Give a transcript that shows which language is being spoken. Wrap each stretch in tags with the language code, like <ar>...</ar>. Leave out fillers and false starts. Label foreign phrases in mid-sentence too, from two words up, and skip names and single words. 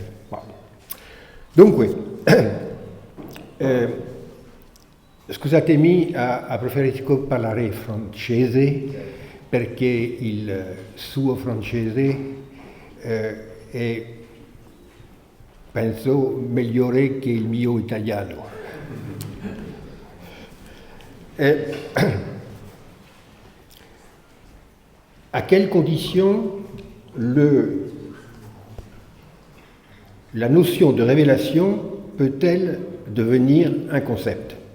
<it>Dunque, scusatemi, a preferisco parlare francese perché il suo francese è, penso, migliore che il mio italiano.</it> <fr>À quelles conditions la notion de révélation peut-elle devenir un concept?</fr>